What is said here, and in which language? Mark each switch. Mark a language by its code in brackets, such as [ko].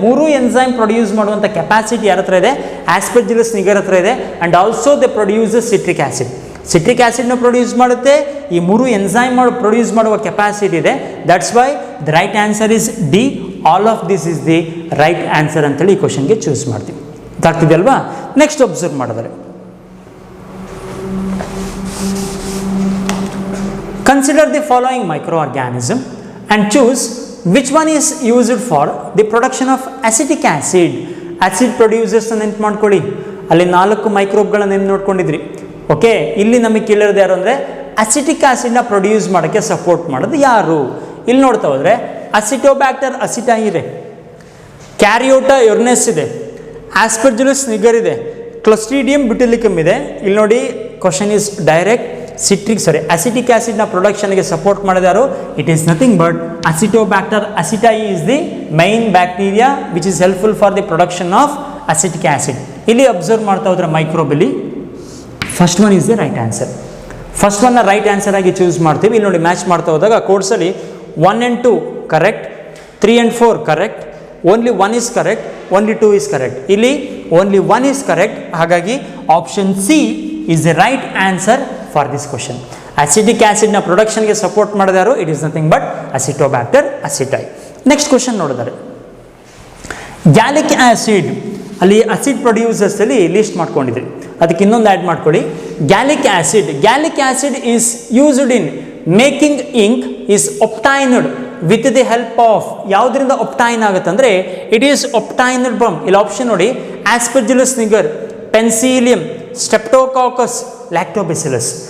[kn] ಮೂರು enzyme produce ಮಾಡುವಂಥ capacity ಯಾರ ಹತ್ರ ಇದೆ ಆಸ್ಪರ್ಜಿಲಸ್ ನಿಗರ್ ಹತ್ರ ಇದೆ. [en] And also they produces citric acid. [kn] Citric ಆಸಿಡ್ನ produce ಮಾಡುತ್ತೆ. ಈ ಮೂರು ಎನ್ಸೈಮ್ ಪ್ರೊಡ್ಯೂಸ್ ಮಾಡುವ ಕೆಪಾಸಿಟಿ ಇದೆ. [en] That's why the right answer is D. All of this is the right answer [kn] ಅಂತೇಳಿ ಈ ಕ್ವಶನ್ಗೆ ಚೂಸ್ ಮಾಡ್ತೀವಿ. ಗೊತ್ತಾಗ್ತಿದೆ ಅಲ್ವಾ? ನೆಕ್ಸ್ಟ್ ಅಬ್ಸರ್ವ್ ಮಾಡಿದ್ರೆ [en] consider the following microorganism and choose which one is used for the production of acetic acid. [kn] Acid producers ನೆನ್ಪು ಮಾಡ್ಕೊಳ್ಳಿ. ಅಲ್ಲಿ 4 ಮೈಕ್ರೋಬ್ಗಳನ್ನು ನೆನ್ಪು ನೋಡ್ಕೊಂಡಿದ್ರಿ. ಓಕೆ, ಇಲ್ಲಿ ನಮಗೆ ಕೇಳಿರೋದು ಯಾರು ಅಂದರೆ ಅಸಿಟಿಕ್ ಆಸಿಡ್ನ ಪ್ರೊಡ್ಯೂಸ್ ಮಾಡೋಕ್ಕೆ ಸಪೋರ್ಟ್ ಮಾಡೋದು ಯಾರು? ಇಲ್ಲಿ ನೋಡ್ತಾ ಹೋದರೆ ಅಸಿಟೋಬ್ಯಾಕ್ಟರ್ ಅಸಿಟಾಯಿ ಇದೆ, ಕ್ಯಾರಿಯೋಟಾ ಯುರ್ನೆಸ್ ಇದೆ, ಆಸ್ಪರ್ಜಿಲಸ್ ನಿಗರ್ ಇದೆ, ಕ್ಲೋಸ್ಟ್ರಿಡಿಯಂ ಬ್ಯುಟಿಲಿಕಮ್ ಇದೆ. ಇಲ್ಲಿ ನೋಡಿ [en] Question is direct. [kn] Acetic ಆಸಿಡ್ನ ಪ್ರೊಡಕ್ಷನ್ಗೆ support ಮಾಡಿದಾರು. [en] It is nothing but Acetobacter aceti is the main bacteria which is helpful for the production of acetic acid. [kn] ಇಲ್ಲಿ ಅಬ್ಸರ್ವ್ ಮಾಡ್ತಾ ಹೋದ್ರೆ ಮೈಕ್ರೋಬಲ್ಲಿ [en] First one is the right answer. [kn] First ಒನ್ನ right answer ಆಗಿ choose ಮಾಡ್ತೀವಿ. ಇಲ್ಲಿ ನೋಡಿ match ಮಾಡ್ತಾ ಹೋದಾಗ ಕೋರ್ಸಲ್ಲಿ 1 and 2 correct, 3 and 4 correct, only 1 is correct, only 2 is correct. ಇಲ್ಲಿ ಓನ್ಲಿ 1 is ಕರೆಕ್ಟ್. ಹಾಗಾಗಿ option C [en] is the right answer for this question. [kn] Acetic acid na production ge support ಮಾಡಿದಾರು. [en] It is nothing but Acetobacter aceti. [kn] Next question ನೋಡಿದರೆ ಗ್ಯಾಲಿಕ್ acid ಅಲ್ಲಿ acid producers ಅಲ್ಲಿ list ಮಾಡ್ಕೊಂಡಿದ್ರಿ. ಅದಕ್ಕೆ ಇನ್ನೊಂದು add ಮಾಡ್ಕೊಳ್ಳಿ, [en] gallic acid is used in making ink is obtained with the help of, [kn] ಯಾವುದರಿಂದ obtain ಆಗುತ್ತೆ ಅಂದರೆ [en] it is obtained from, [kn] ಇಲ್ಲಿ ಆಪ್ಷನ್ ನೋಡಿ, [en] Aspergillus niger, Penicillium, Streptococcus, Lactobacillus.